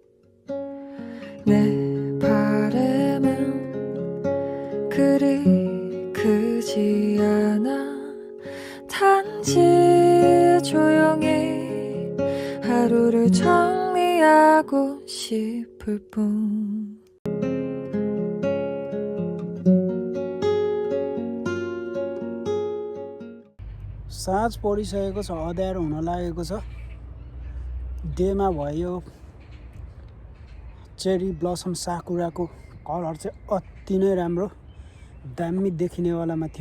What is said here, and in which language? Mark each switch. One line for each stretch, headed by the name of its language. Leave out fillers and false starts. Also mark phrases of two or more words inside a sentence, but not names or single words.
Korean: 내 바람은 그리 크지 않아. 단지 조용히 하루를 정리하고 싶을 뿐.
Nepali: साँझ परिसकेको छ, अँध्यारो हुन लागेको छ। डेमा भयो
English: cherry blossom
Nepali: साकुराको कलर चाहिँ अति नै राम्रो दामी देखिनेवालामा थियो।